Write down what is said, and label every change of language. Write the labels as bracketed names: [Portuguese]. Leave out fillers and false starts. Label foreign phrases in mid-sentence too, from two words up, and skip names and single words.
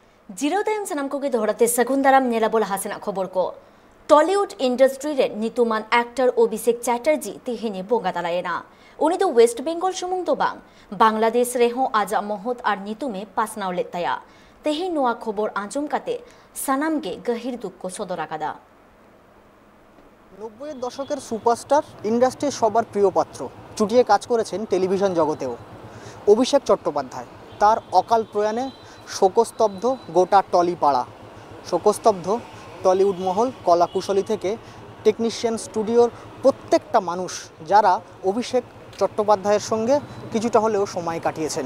[Santali] Jiro tayong sanam ko gidhorate Sagundaram Nelabol Hasana khobor ko. Tollywood industry re nituman actor Abhishek Chatterjee tihini bonga dalayena. Uni do West Bengal sumung to bang. Bangladesh reho aja mohot ar nitume pasnaw letaya. Tehi noa khobor anjum kate sanam ge gahir dukko sodorakada. [Bangla] 90-এর দশকের সুপারস্টার ইন্ডাস্ট্রির সবার প্রিয় পাত্র চুটিয়ে কাজ করেছেন টেলিভিশন জগতেও অভিষেক চট্টোপাধ্যায় তার অকাল প্রয়াণে শোকস্তব্ধ গোটা টলিপাড়া শোকস্তব্ধ টলিউড মহল কলাকুশলী থেকে টেকনিশিয়ান স্টুডিওর প্রত্যেকটা মানুষ যারা অভিষেক চট্টোপাধ্যায়ের সঙ্গে কিছুটা হলেও সময় কাটিয়েছেন।